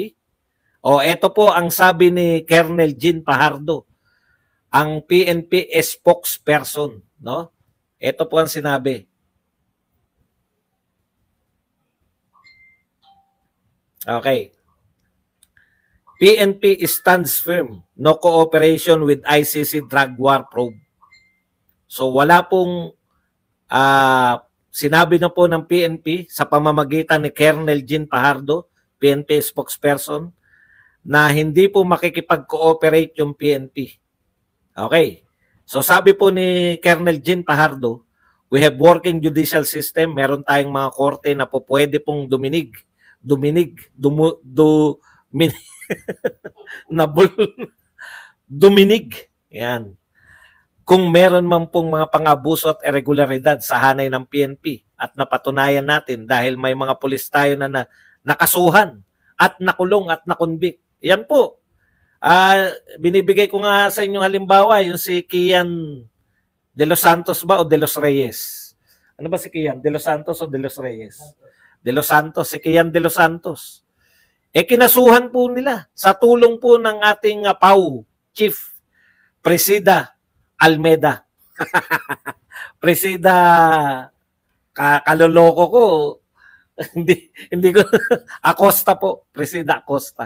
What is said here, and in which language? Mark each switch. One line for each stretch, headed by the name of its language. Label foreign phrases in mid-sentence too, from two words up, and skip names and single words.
Filipino: O eto po ang sabi ni Colonel Jean Pajardo. ang PNP spokesperson, no? Ito po ang sinabi. Okay.
English: PNP stands firm, no cooperation with ICC drug war probe.
Filipino: So wala pong sinabi na po ng PNP sa pamamagitan ni Colonel Jean Fajardo, PNP spokesperson, na hindi po makikipag-cooperate yung PNP. Okay. So sabi po ni Colonel Jean Fajardo,
English: we have working judicial system,
Filipino: meron tayong mga korte na po pwede pong duminig, duminig. Yan. Kung meron man pong mga pang-abuso at irregularidad sa hanay ng PNP at napatunayan natin dahil may mga pulis tayo na nakasuhan at nakulong at nakonvict. Yan po. Binibigay ko nga sa inyong halimbawa yung si Kian De Los Santos ba o De Los Reyes? Ano ba si Kian? De Los Santos o De Los Reyes? De Los Santos. Si Kian De Los Santos. Kinasuhan po nila sa tulong po ng ating PAW Chief Presida Almeda. Presida kaloloko ko. hindi ko Acosta po, Presida Acosta.